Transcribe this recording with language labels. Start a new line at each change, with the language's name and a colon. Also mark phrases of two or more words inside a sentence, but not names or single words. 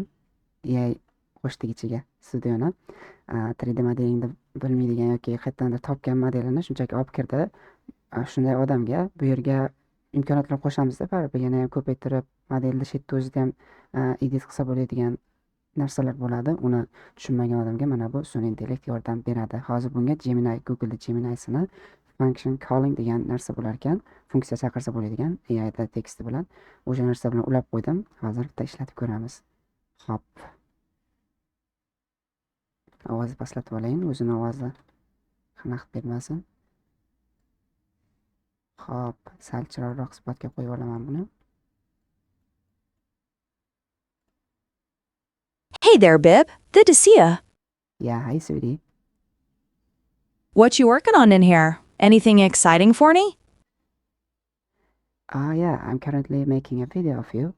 Uzbek: AI qo'shdik ichiga studioni. 3D modelingni bilmaydigan yoki qayerdandir topgan modelini shunchaki olib kirdi. Shunday odamga bu yerga imkoniyatlar qo'shamiz-da, baribir yana ham ko'paytirib modelni shetda o'zida ham edit qilsa bo'ladigan narsalar bo'ladi. Uni tushunmagan odamga mana bu sun'iy intellekt yordam beradi. Hozir bunga Gemini, Google Gemini'sini
English: function calling
Uzbek: degan narsa bo'lar ekan, funksiya chaqirsa bo'ladigan AI da teksti bilan o'sha narsa bilan ulab qo'ydim. Hozir bitta ishlatib ko'ramiz. Xo'p. Ovozni pastlatib olayin, o'zini ovozi xanaqit bermasin. Xo'p, sal chiroyliroq spotga qo'yib olaman buni.
English: Hey there, Bib. Good to see ya. Yeah, hi, sweetie. What you working on in here? Anything exciting for me? Yeah, I'm currently making a video of you.